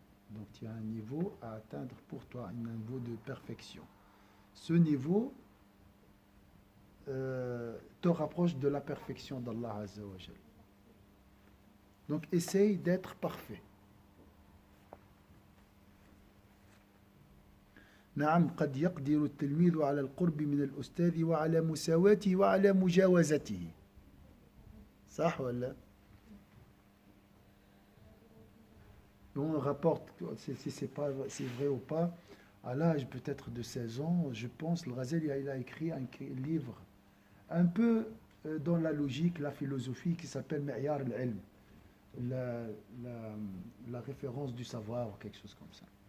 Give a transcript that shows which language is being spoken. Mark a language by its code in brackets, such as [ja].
[fr] Donc il y a un niveau à atteindre pour toi, un niveau de perfection. Ce niveau te rapproche de la perfection d'Allah Azza wa Jal. Donc essaye d'être parfait. [ar] نعم قد يقدر التلميذ على القرب من الأستاذ وعلى مساواته وعلى مجاوزته. صح ولا؟ [fr] On rapporte si c'est vrai ou pas. À l'âge peut-être de 16 ans, je pense, le Ghazali il a écrit un livre un peu dans la logique, la philosophie qui s'appelle Mi'yar al-Ilm, la référence du savoir ou quelque chose comme ça.